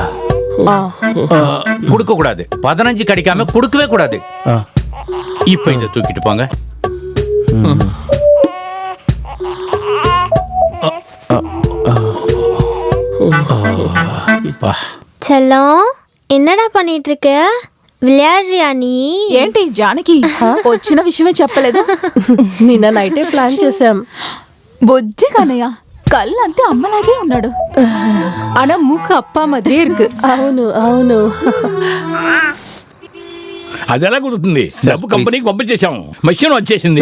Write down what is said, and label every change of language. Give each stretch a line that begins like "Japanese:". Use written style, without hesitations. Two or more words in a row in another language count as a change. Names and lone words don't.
Tamil: கொடுக்க கூடாது. 15 கிடைக்காம கொடுக்கவே கூடாது. இப்ப இதை தூக்கிட்டு போங்க. செல்லம், என்னடா பண்ணிட்டு இருக்க? விளையாட்றியா நீ
Telugu: ఏంటి జానకి వచ్చిన విషయమే చెప్పలేదు. నిన్న నైటే ప్లాన్ చేశాం. బొజ్జి కన్నయ్య కళ్ళంతే అమ్మలాగే ఉన్నాడు.
Tamil: ஆனா மூக்கு அப்பா மாதிரியே இருக்கு.
Telugu: అవును అవును. అది ఎలా కుదురుతుంది? డబ్బు కంపెనీకి పంపించేశాం, మెషిన్ వచ్చేసింది.